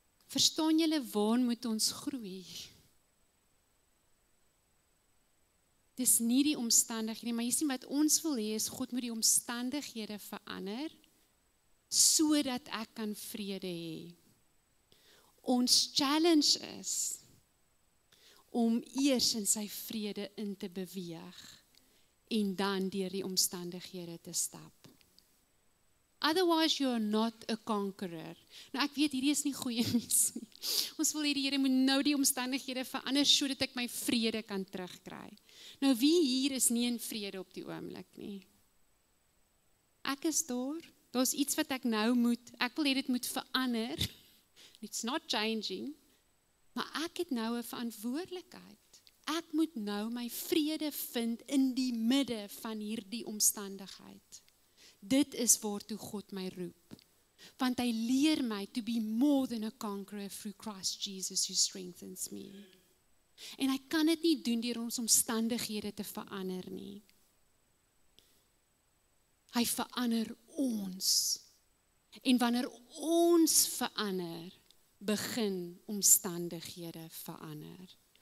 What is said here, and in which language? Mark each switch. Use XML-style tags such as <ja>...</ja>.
<af>Verstaan julle waar moet ons groei? Dis nie die omstandighede nie, maar jy sien wat ons wil hê is God moet die omstandighede verander sodat ek kan vrede hê. Ons challenge is om eers in sy vrede in te beweeg en dan deur die omstandighede te stap.</af> <en>Otherwise you are not a conqueror.</en> <af>Nou ek weet hierdie is nie goeie nuus nie. Ons wil hê die Here moet nou die omstandighede verander sodat ek my vrede kan terugkry. Nou wie hier is nie in vrede op die oomblik nie? Ek is daar. Daar's iets wat ek nou ek wil hê dit moet verander.</af> <en>It's not changing.</en> <af>Maar ek het nou 'n verantwoordelikheid. Ek moet nou my vrede vind in die midde van hierdie omstandigheid. Dit is waartoe God my roep. Want hy leer my</af> <en>to be more than a conqueror through Christ Jesus who strengthens me.</en> <af>En hy kan dit nie doen deur ons omstandighede te verander nie. Hy verander ons. En wanneer ons verander, begin omstandighede verander.</af>